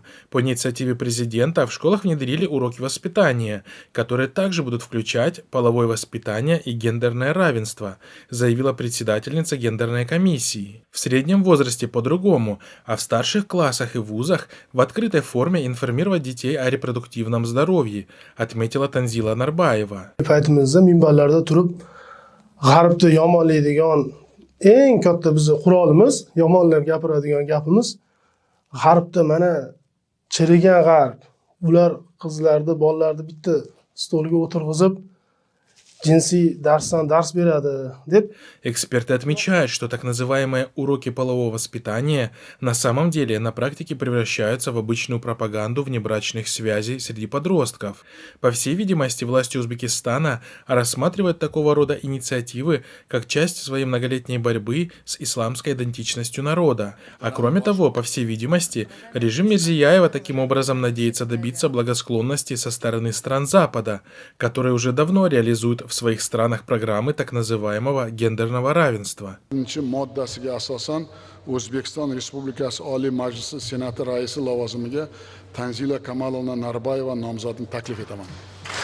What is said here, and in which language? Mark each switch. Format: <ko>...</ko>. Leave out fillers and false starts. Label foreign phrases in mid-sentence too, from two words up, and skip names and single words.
<ru>По инициативе президента в школах внедрили уроки воспитания, которые также будут включать половое воспитание и гендерное равенство, заявила председательница гендерной комиссии. В среднем возрасте по-другому, а в старших классах и вузах в открытой форме информировать детей о репродуктивном здоровье, отметила Танзила Нарбаева.</ru> <uz>Eng katta bizni qurolimiz, yomonlar gapiradigan gapimiz, g'arbda mana chirigan g'arb. Ular qizlarni, bolalarni bitta stolga o'tirg'izib, jinsiy darsdan dars beradi deb.</uz> <ru>Эксперты отмечают, что так называемые уроки полового воспитания на самом деле на практике превращаются в обычную пропаганду внебрачных связей среди подростков. По всей видимости, власти Узбекистана рассматривают такого рода инициативы как часть своей многолетней борьбы с исламской идентичностью народа. А кроме того, по всей видимости, режим Мирзияева таким образом надеется добиться благосклонности со стороны стран Запада, которые уже давно реализуют в своих странах программы так называемого гендерного равенства.</ru> <uz>Moddasiga asosan O'zbekiston Respublikasi Oliy Majlisi Senati raisi lavozimiga Tanzila Kamalovna Narbayeva nomzodini taklif etaman.</uz>